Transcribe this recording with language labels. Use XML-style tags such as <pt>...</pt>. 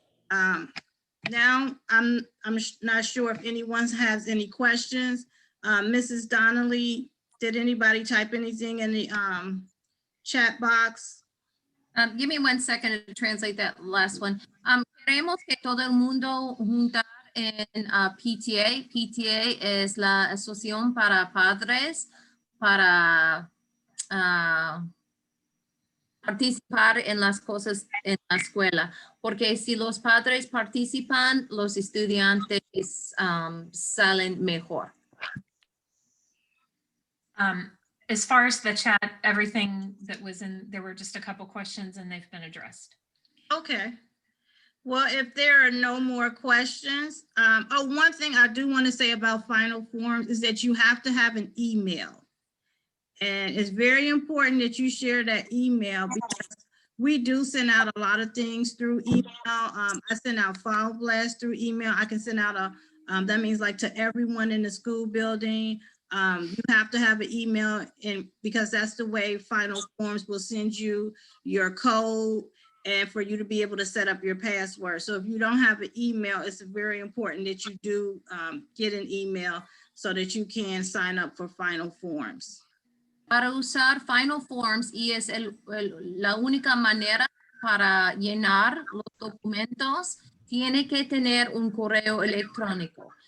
<en>Now, I'm not sure if anyone has any questions. Mrs. Donnelly, did anybody type anything in the chat box? Give me 1 second to translate that last one.</en> <es>Queremos que todo el mundo juntar en PTA. PTA es la asociación para padres para participar en las cosas en la escuela, porque si los padres participan, los estudiantes salen mejor.</es> <en>As far as the chat, everything that was in, there were just a couple questions and they've been addressed. Okay. Well, if there are no more questions, one thing I do want to say about final forms is that you have to have an email. And it's very important that you share that email, because We do send out a lot of things through email. I send out file blasts through email. I can send out that means like to everyone in the school building. You have to have an email, and because that's the way Final Forms will send you your code and for you to be able to set up your password. So if you don't have an email, it's very important that you do get an email so that you can sign up for Final Forms.</en> <es>Para usar Final Forms, y es la única manera para llenar los documentos, tiene que tener un correo electrónico.</es>